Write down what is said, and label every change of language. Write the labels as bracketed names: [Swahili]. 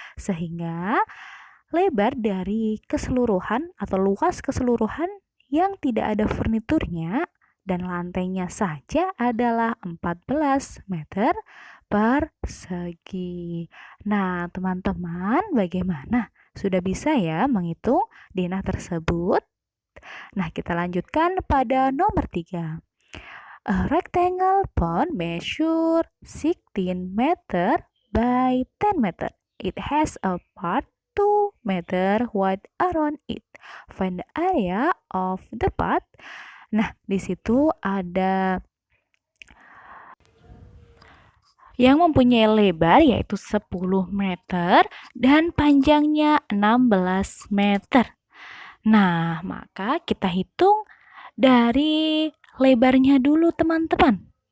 [Indonesian] Sehingga lebar dari keseluruhan atau luas keseluruhan yang tidak ada furniturnya dan lantainya saja adalah 14 meter persegi. Nah, teman-teman, bagaimana? Sudah bisa ya menghitung denah tersebut? Nah, kita lanjutkan pada nomor 3. [English] A rectangle pond measure 16 meter by 10 meter. It has a part 2 meter wide around it. Find the area of the pot. [Indonesian] Nah, di situ ada yang mempunyai lebar yaitu 10 meter dan panjangnya 16 meter. Nah, maka kita hitung dari lebarnya dulu teman-teman.